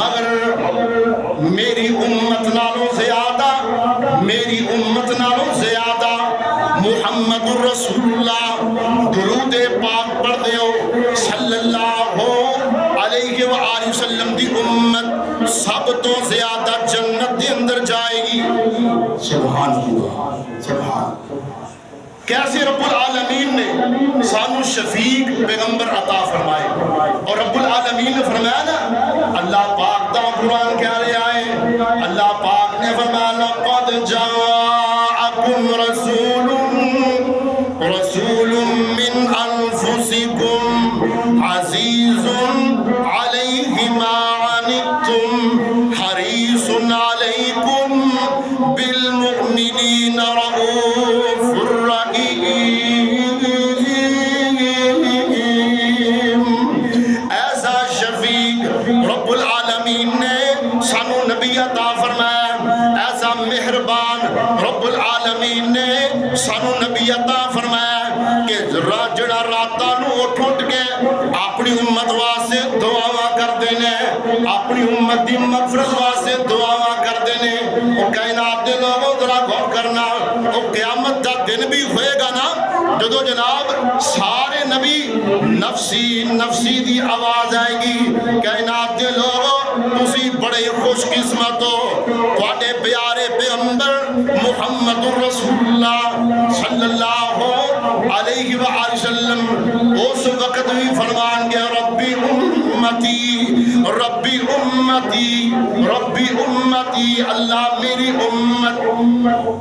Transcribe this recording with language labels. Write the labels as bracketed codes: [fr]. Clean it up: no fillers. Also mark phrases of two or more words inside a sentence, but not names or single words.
[pa] مگر میری امت نالوں زیادہ محمد رسول اللہ درود پاک پڑھ دے ہو [ar] صلی اللہ علیہ وآلہ وسلم [pa] دی امت سب تو زیادہ جنت دے اندر جائے گی۔ سبحان اللہ، سبحان۔ کیسے رب العالمین نے سانو شفیق پیغمبر عطا فرمائے، اور رب العالمین نے فرمایا نا، اللہ پاک دا قرآن کہہ رہے آئے، اللہ پاک نے فرمایا [ar] لَقَدْ جَاءَكُمْ رَسُولٌ مِّنْ أَنفُسِكُمْ عَزِيزٌ عَلَيْهِ مَا عَنِتُّمْ حَرِيصٌ عَلَيْكُمْ بِالْمُؤْمِنِينَ رَءُوفٌ رَحِيمٌ۔ [pa] ایسا شفیق رب العالمین نے سانو نبی عطا فرمایا، ایسا مہربان رب العالمین نے سانو نبی عطا فرمایا کہ جڑا راتاں نو اٹھ کے اپنی امت واسطے دعاواں کردے نے، اپنی امت دی مغفرت واسطے دعاواں کردے نے۔ او کائنات دے لوگوں ذرا غور کرنا، او قیامت دا دن بھی ہوئے گا نا جدو جناب سارے نبی [ar] نفسی نفسی [pa] دی آواز آئے گی، کائنات دے لوگوں تسی بڑے خوش قسمت ہو، تواڈے پیارے پیغمبر محمد رسول اللہ [ar] صلی اللہ علیہ وآلہ وسلم [pa] اس وقت بھی فرمان گیا [ar] ربی امتی ربی امتی [pa] ربی امتی، اللہ میری امت۔